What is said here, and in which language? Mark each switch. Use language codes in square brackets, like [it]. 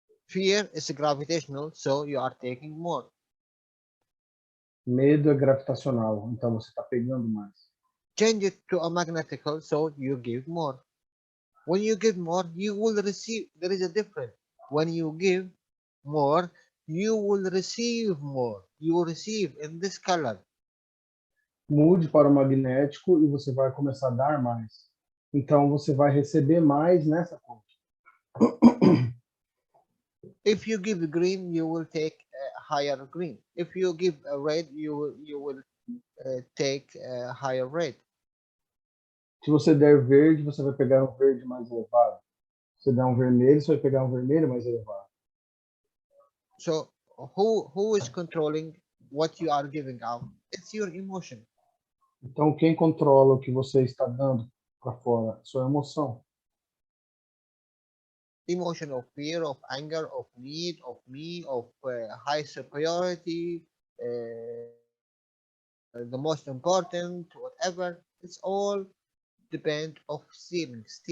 [en] Fear is gravitational, so you are taking more. [pt] Medo é gravitacional, então você está pegando mais. [en] Change it to a magnetical, so you give more. When you give more, you will receive. There is a difference. When you give more, you will receive more. You will receive in this color. [pt] Mude para o magnético e você vai começar a dar mais. Então você vai receber mais nessa cor. [en] If you give green, you will take a higher green. If you give a red, you will take a higher red. [pt] Se você der verde, você vai pegar um verde mais elevado. Se der um vermelho, você vai pegar um vermelho mais elevado. [en] So who is controlling what you are giving out? It's your emotion. [pt] Então quem controla o que você está dando para fora? Sua emoção. [en] Emotion of fear, of anger, of need, of me, of high superiority, the most important, whatever. It's all depend of stealing.